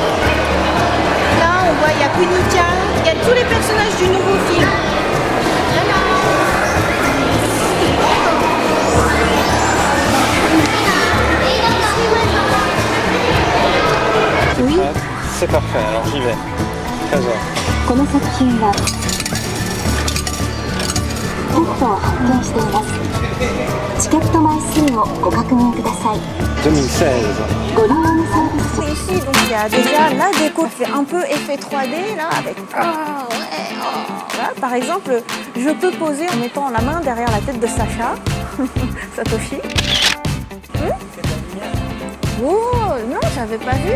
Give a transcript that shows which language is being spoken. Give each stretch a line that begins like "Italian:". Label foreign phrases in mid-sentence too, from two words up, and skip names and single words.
French: Il y a Kunika, il y a tous les personnages du nouveau film. Oui. C'est parfait, alors j'y vais. 13h.
Japanese: この作品はペットを発見しています。チケット枚数をご確認ください。
French: 2016.
Japanese: ご利用のサービス
French: Ici, donc il y a déjà la déco qui fait un peu effet 3D là, avec voilà. Par exemple, je peux poser en mettant la main derrière la tête de Sacha, Satoshi. Oh non, j'avais pas vu.